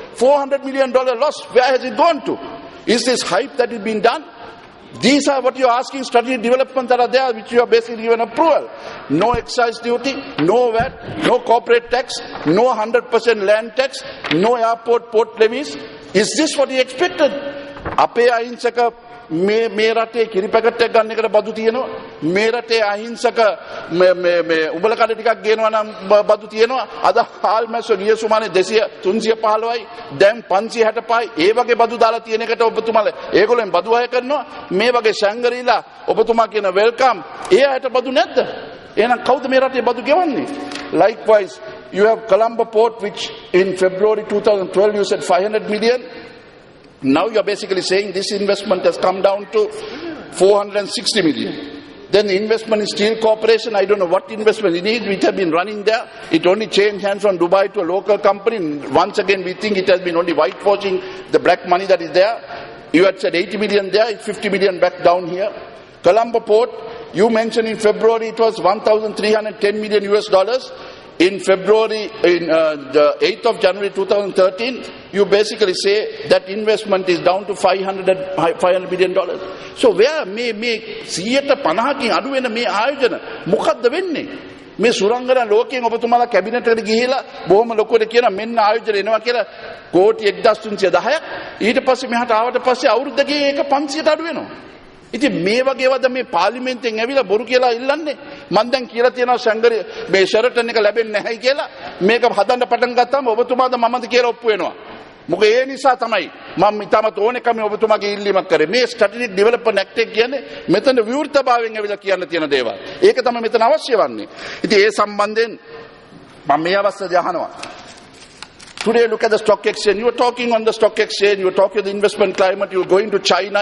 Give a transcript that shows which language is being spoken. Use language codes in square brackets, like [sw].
[en] $400 million loss. Where has it gone to? Is this hype that is being done? These are what you are asking, strategic development that are there, which you are basically given approval. No excise duty, no VAT, no corporate tax, no 100% land tax, no airport port levies. Is this what you expected? [si] අපේ අහිංසක මේ රටේ කිරි packet එකක් ගන්න එකට බදු තියෙනවා. මේ රටේ අහිංසක මේ උබල කඩ ටිකක් ගේනවා නම් බදු තියෙනවා. අද හාල්මැස්සෝ ගිය සුමානේ 200 315යි දැන් 565යි ඒ වගේ බදු දාලා තියෙන එකට ඔබතුමාලා ඒගොල්ලෙන් බදු අය කරනවා. මේ වගේ Shangri-La ඔබතුමා කියන වෙල්කම් ඒ අයට බදු නැද්ද? එහෙනම් කවුද මේ රටේ බදු ගෙවන්නේ? [en] Likewise, you have Colombo Port, which in February 2012 you said 500 million. Now you are basically saying this investment has come down to 460 million. Then the investment in Steel Corporation, I don't know what investment it is, which has been running there. It only changed hands from Dubai to a local company. Once again, we think it has been only whitewashing the black money that is there. You had said 80 million there, 50 million back down here. Colombo Port, you mentioned in February it was 1,310 million US dollars. In February, the 8th of January 2013, you basically say that investment is down to $500 million. So where may make [si] සියයට 50කින් අඩු වෙන මේ ආයෝජන මොකද්ද වෙන්නේ? මේ සුරංගන ලෝකයෙන් ඔබතුමාලා cabinet එකට ගිහිලා බොහොම ලොකුවට කියන මෙන්න ආයෝජන එනවා කියලා කෝටි 1310ක් ඊට පස්සේ මෙහාට ආවට පස්සේ අවුරුද්දකින් ඒක 500ට අඩු වෙනවා. ඉතින් මේ වගේවද මේ පාර්ලිමේන්තෙන් ඇවිල්ලා බොරු කියලා ඉල්ලන්නේ? මම දැන් කියලා තියෙනවා සංගරි මේ ෂෙරටන් එක ලැබෙන්නේ නැහැයි කියලා. මේක හදන්න පටන් ගත්තාම ඔබතුමාද මමද කියලා ඔප්පු වෙනවා. මොකද ඒ නිසා තමයි මම ඊටමත් ඕනෙකම ඔබතුමාගේ ඉල්ලීමක් කරේ. මේ ස්ට්‍රැටජික් ඩෙවලොප්මන්ට් ඇක්ට් එක කියන්නේ මෙතන විවෘතභාවයෙන් ඇවිල්ලා කියන්න තියෙන දේවල්. ඒක තමයි මෙතන අවශ්‍ය වන්නේ. ඉතින් ඒ සම්බන්ධයෙන් මම මේ අවස්ථාවේ අහනවා. [en] Today, look at the stock exchange. You are talking on the stock exchange. You are talking of the investment climate. You are going to China.